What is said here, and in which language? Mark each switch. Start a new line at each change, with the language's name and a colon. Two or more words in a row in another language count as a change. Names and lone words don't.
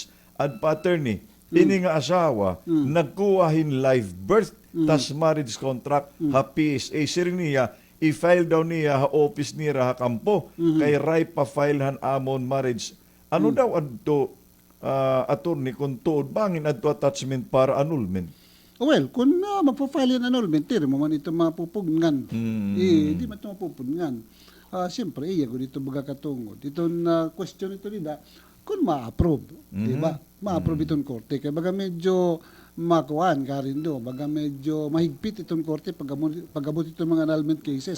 Waray: At pa-attorney, ini nga asawa, nagkuhahin
English: live birth,
Waray: tas
English: marriage contract,
Waray: ha PSA, sir niya, i-file daw niya ha office niya ha kampo, kay ray pa-file han amon marriage. Ano daw adto, attorney, kung tuod, bangin adto attachment para annulment? Well, kung magpa-file yung annulment, tiri mo man ito mapupugnan. Di man ito mapupugnan. Siyempre, iya ko dito baga katungod. Ito na question ito nila, kung ma-approve, di ba? Ma-approve itong korte. Kaya baga medyo makuhaan ka rin do. Baga medyo mahigpit itong korte pag-abot itong mga
English: annulment cases.